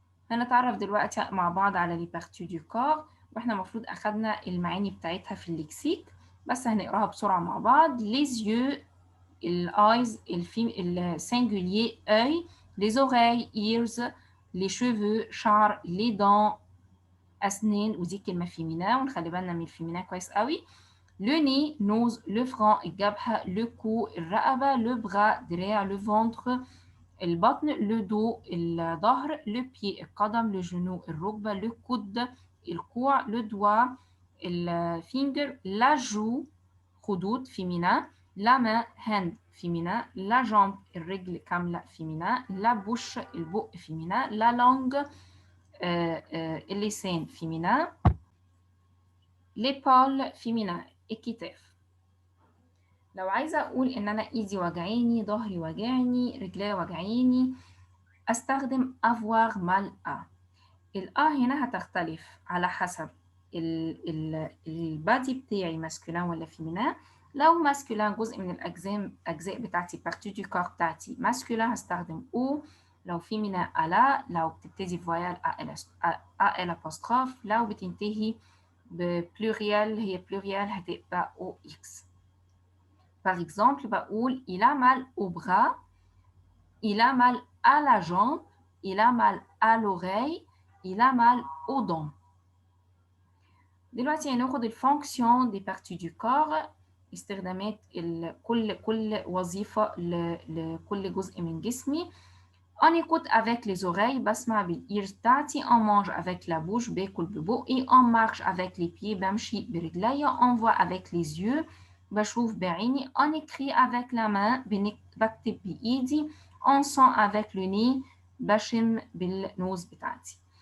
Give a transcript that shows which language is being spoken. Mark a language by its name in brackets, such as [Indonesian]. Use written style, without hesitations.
[Arabic] هنتعرف دلوقتي مع بعض على les parties du corps، واحنا المفروض اخدنا المعاني بتاعتها في الليكسيك، بس هنقراها بسرعة مع بعض. [French] Les yeux, les eyes, le singulier œil, les oreilles ears, les cheveux شعر، les dents أسنان، [Arabic] ودي كلمة فيمينا ونخلي بالنا من الفيمينا كويس قوي. [French] le nez nose، le front الجبهة، le cou الرقبة، le bras دراع، le ventre البطن، le dos الظهر، le pied القدم، le genou الركبة، le coude الكوع، le doigt الفينجر، la joue خدود فيمينا، la main hand فيمينا، la jambe الرجل كاملة فيمينا، la bouche البق فيمينا، la langue اللسان féminin. l'épaule féminin الكتاف. [Arabic] لو عايزة أقول إن أنا إيدي وجعاني، ظهري وجعني، رجلي وجعاني، أستخدم avoir mal à. الأ هنا هتختلف على حسب البادي بتاعي ماسكولين ولا فيمينا. لو ماسكولين جزء من الأجزاء بتاعتي partie du corps بتاعتي ماسكولين هستخدم او. لو فيمينا ألا، لو بتبتدي فويال ال apostrophe، لو بتنتهي ببلوريال هي بلوريال هتبقى او اكس. [French] Par exemple بقول il a mal au bras، il a mal à la jambe، il a mal à l'oreille، il a mal aux dents. [Arabic] دلوقتي هناخد الفونكسيون دي بارتي دو كور، استخدامات كل وظيفة لكل جزء من جسمي. [French] On écoute avec les oreilles، [Arabic] بسمع بالإيرز بتاعتي. [French] On mange avec la bouche، [Arabic] باكل ببقي. [French] On marche avec les pieds، [Arabic] بمشي برجليا. [French] On voit avec les yeux، [Arabic] بشوف بعيني. [French] On écrit avec la main، [Arabic] بكتب بإيدي. [French] On sent avec le nez، [Arabic] بشم بالنوز بتاعتي.